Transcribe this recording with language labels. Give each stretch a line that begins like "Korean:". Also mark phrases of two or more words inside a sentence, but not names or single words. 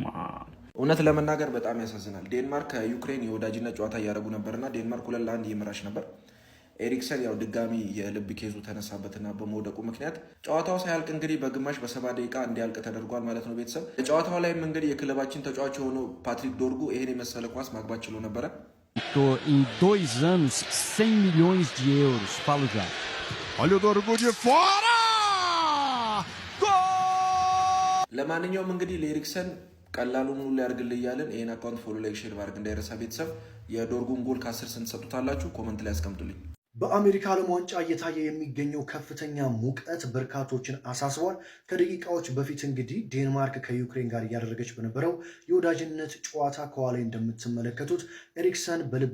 Amharic: እውነት ለመናገር በጣም ያሳዝናል። ዴንማርክ ከዩክሬን የወዳጅነት ጨዋታ እያደረጉ ነበርና ዴንማርክ 2-1 እየመራች ነበር። ኤሪክሰን ያው ድጋሚ የልብ ኬዙ ተነሳበትና በመውደቁ ምክንያት ጨዋታው ሳያልቅ እንግዲህ በግማሽ በ70 ደቂቃ እንዲያልቅ ተደርጓል ማለት ነው። ቤተሰብ ጨዋታው layም እንግዲህ የክለባችን ተጫዋች የሆነው ፓትሪክ ዶርጉ ይሄን የመሰለ ኳስ ማግባት ችሎ ነበረ።
Portuguese: Em 2 anos, 100 milhões de euros. Falo já. Olha o Dorgu de fora! Gol!
Amharic: ለማንኛውም እንግዲህ ለኤሪክሰን ቀላሉን ሁሉ ያርግልኝ ያለን ይሄን አካውንት ፎሎ ላይክ ሼር ማድረግ እንዳይረሳ ቤተሰብ። የዶርጉን ጎል ከ10 ስንት ሰጡታላችሁ? ኮሜንት ላይ አስቀምጡልኝ። በአሜሪካ ዓለም ዋንጫ እየታየ የሚገኘው ከፍተኛ ሙቀት በርካቶችን አሳስቧል። ከደቂቃዎች በፊት እንግዲህ ዴንማርክ ከዩክሬን ጋር እያደረገች በነበረው የወዳጅነት ጨዋታ ከኋላ እንደምትመለከቱት ኤሪክሰን በልብ